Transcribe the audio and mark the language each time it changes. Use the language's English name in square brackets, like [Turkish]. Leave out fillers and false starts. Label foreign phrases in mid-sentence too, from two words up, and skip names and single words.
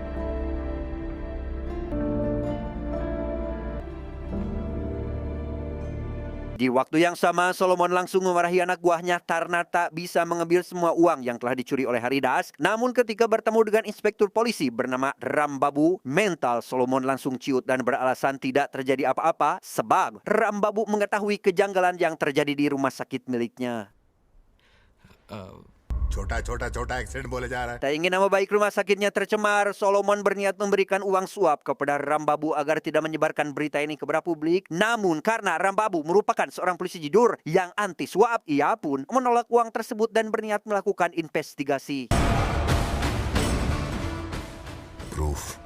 [Indonesian] Di waktu yang sama, Solomon langsung memarahi anak buahnya karena tak bisa mengambil semua uang yang telah dicuri oleh Haridas. Namun ketika bertemu dengan inspektur polisi bernama Rambabu, mental Solomon langsung ciut dan beralasan tidak terjadi apa-apa sebab Rambabu mengetahui kejanggalan yang terjadi di rumah sakit miliknya. [Hindi] छोटा छोटा छोटा एक्सीडेंट बोले जा रहा है। [Indonesian] Tak ingin nama baik rumah sakitnya tercemar, Solomon berniat memberikan uang suap kepada Rambabu agar tidak menyebarkan berita ini kepada publik. Namun karena Rambabu merupakan seorang polisi jujur yang anti suap, ia pun menolak uang tersebut dan berniat melakukan investigasi. [English] प्रूफ